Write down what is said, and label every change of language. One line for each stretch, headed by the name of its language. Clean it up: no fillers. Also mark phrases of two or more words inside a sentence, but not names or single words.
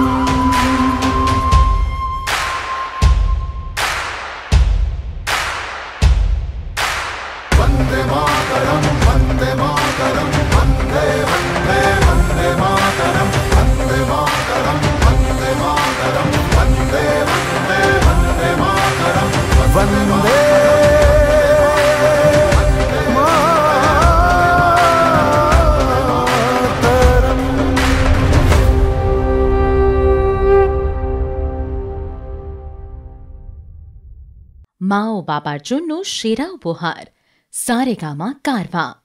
Sanskrit: वन्दे मातरम् वन्दे मातरम् वन्दे वन्दे वन्दे मातरम् वन्दे मातरम् वन्दे मातरम् वन्दे वन्दे वन्दे मातरम् वन्दे
Bangla: মা ও বাবার জন্য সেরা উপহার সারেগামা কারভা।